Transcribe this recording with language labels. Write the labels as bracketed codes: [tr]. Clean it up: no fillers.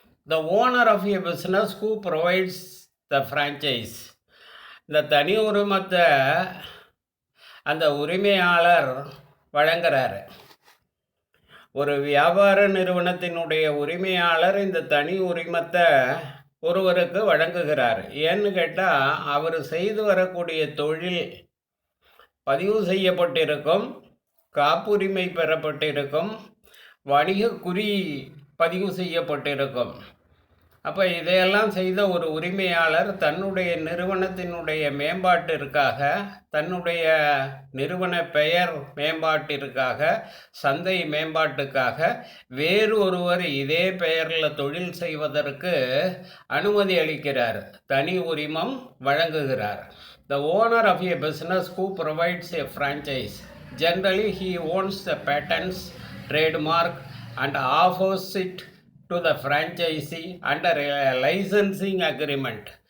[en] The owner of a business who provides the franchise. [ta] இந்த தனி உரிமத்தை அந்த உரிமையாளர் வழங்குறாரு. ஒரு வியாபார நிறுவனத்தினுடைய உரிமையாளர் இந்த தனி உரிமத்தை ஒருவருக்கு வழங்குகிறார். ஏன்னு கேட்டால் அவர் செய்து வரக்கூடிய தொழில் பதிவு செய்யப்பட்டிருக்கும், காப்புரிமை பெறப்பட்டிருக்கும், வணிக குறி பதிவு செய்யப்பட்டிருக்கும். அப்போ இதையெல்லாம் செய்த ஒரு உரிமையாளர் தன்னுடைய நிறுவனத்தினுடைய மேம்பாட்டிற்காக, தன்னுடைய நிறுவன பெயர் மேம்பாட்டிற்காக, சந்தை மேம்பாட்டுக்காக வேறு ஒருவர் இதே பெயரில் தொழில் செய்வதற்கு அனுமதி அளிக்கிறார், தனி உரிமம் வழங்குகிறார். [en] The owner of a business who provides a franchise, generally he owns the patents, trademark and offers it to the franchisee under a licensing agreement.